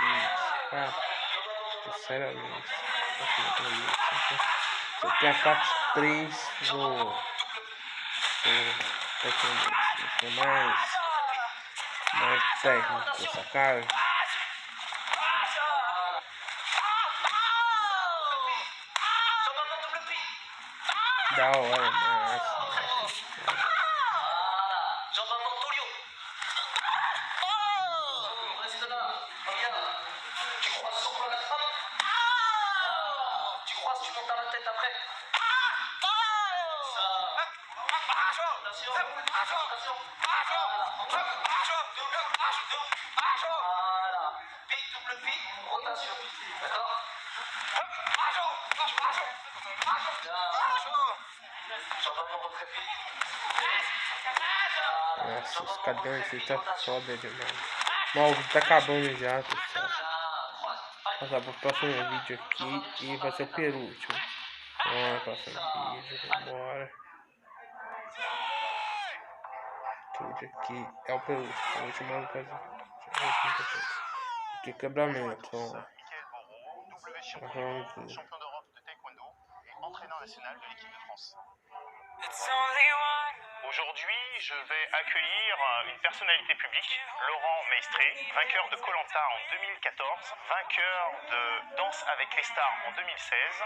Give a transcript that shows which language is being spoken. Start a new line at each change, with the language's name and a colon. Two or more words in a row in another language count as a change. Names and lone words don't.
Portuguese: Sinceramente, isso aqui é a parte 3 do taekwondo. Isso é mais técnico, sacaram? Da hora, massa.
French: Reste là, regarde. Tu croises sur place. Tu croises, tu montes à la tête après. Ça. Attention. Voilà. Pique, double pique, rotation. D'accord?
Portuguese: Nossa, os cadernos aí tá foda demais. Bom, o vídeo tá acabando já, pessoal. Vou passar pro próximo vídeo aqui e vai ser o penúltimo. Bora, próximo vídeo, vambora. Esse vídeo aqui é o penúltimo, a última coisa. Aqui quebramento, vamos lá.
French: Champion d'Europe de taekwondo et entraîneur national de l'équipe de France. Aujourd'hui, je vais accueillir une personnalité publique, Laurent Maestré, vainqueur de Koh Lanta en 2014, vainqueur de Danse avec les stars en 2016.